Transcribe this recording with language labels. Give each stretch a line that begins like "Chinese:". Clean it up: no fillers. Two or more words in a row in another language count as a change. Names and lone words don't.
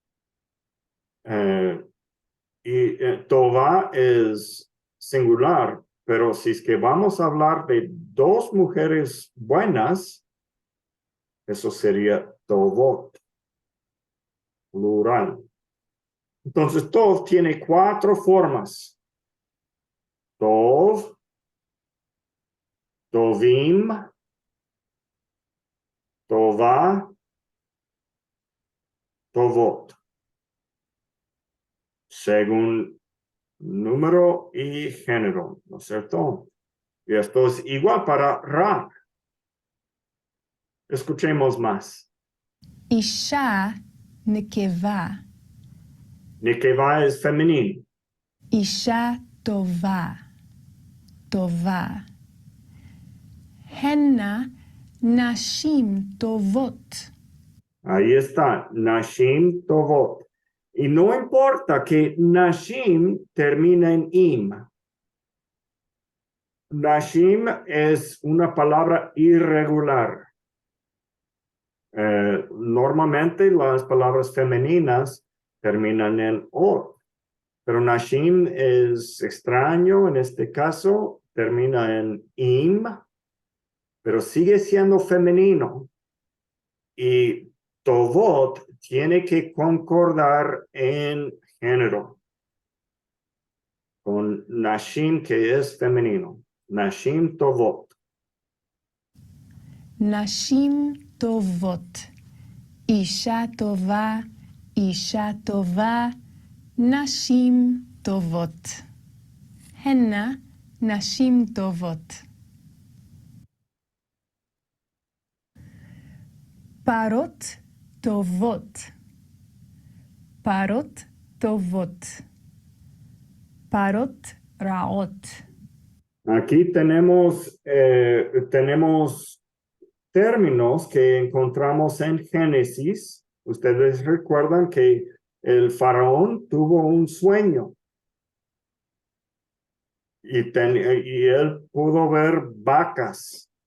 Spanish: Tova es singular, pero si es que vamos a hablar de dos mujeres buenas, eso sería tovot, plural. Entonces, tov tiene 4 formas.
Hebrew: טוב, טובים, טובה, טובות.
Spanish: Según número y género, ¿no es cierto? Y esto es igual para Ra. Escuchemos más.
Hebrew: אישה נקבה.
Spanish: Nekeva es femenino.
Hebrew: אישה טובה. טובה. הנה נשים טובות.
Spanish: Ahí está,
Hebrew: נשים טובות.
Spanish: Y no importa que Nashim termine en im. Nashim es una palabra irregular. Normalmente las palabras femeninas terminan en ot. Pero Nashim es extraño, en este caso termina en im, pero sigue siendo femenino. Y Tovot tiene que concordar en género con Nashim, que es femenino.
Hebrew: נשים טובות. נשים טובות. אישה טובה, אישה טובה, נשים טובות. הנה נשים טובות. פרות טובות. פרות טובות. פרות רעות.
Spanish: Aquí tenemos términos que encontramos en Génesis. Ustedes recuerdan que el faraón tuvo un sueño y él pudo ver vacas.